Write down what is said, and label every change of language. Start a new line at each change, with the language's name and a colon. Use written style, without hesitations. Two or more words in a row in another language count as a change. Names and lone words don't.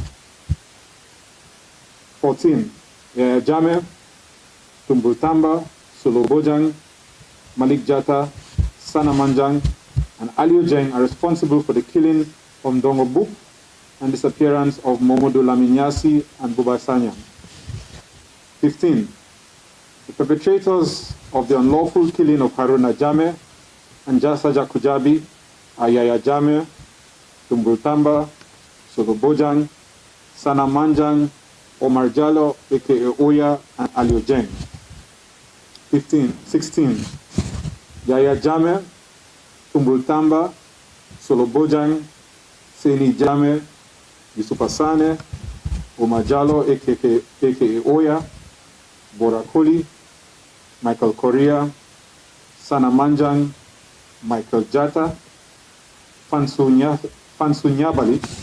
English: 14. Yahya Jammeh, Tumbul Tamba, Solo Bojang, Malik Jatta, Sana Manjang, and Aliou Jeng are responsible for the killing of Ndongo Buk and disappearance of Mamadou Laminyasi and Buba Sanyang. 15. The perpetrators of the unlawful killing of Haruna Jammeh and Jasaja Kujabi are Yahya Jammeh, Tumbul Tamba, Solo Bojang, Sana Manjang, Omar Jallo, aka Oya, and Aliou Jeng. 16. Yahya Jammeh, Tumbul Tamba, Solo Bojang, Seni Jammeh, Yusufa Sane, Omar Jallo, aka Oya, Bora Koli, Michael Korea, Sana Manjang, Michael Jatta, Fansu Nyabali,